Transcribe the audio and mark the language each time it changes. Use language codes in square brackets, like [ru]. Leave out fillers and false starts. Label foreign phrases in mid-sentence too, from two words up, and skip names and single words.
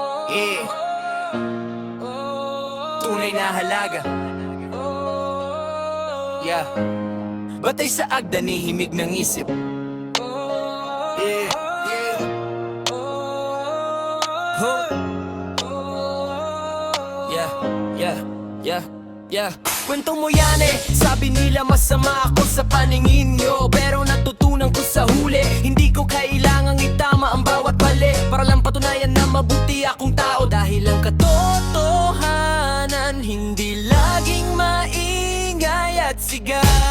[en] Yeah. [tl] Tunay na halaga. [en] Yeah. [tl] Batay sa agda ni himig ng isip. [en] Yeah. Yeah. Huh. Yeah. Yeah. Yeah. Yeah. [tl] Kwento mo yan eh. Sabi nila masama ako sa paningin nyo, pero natutunan ko sa huli, hindi ko kailangang itama ang bawat mali para lang patunayan na mabuti akong tao. Dahil ang katotohanan hindi laging maingay at sigaw.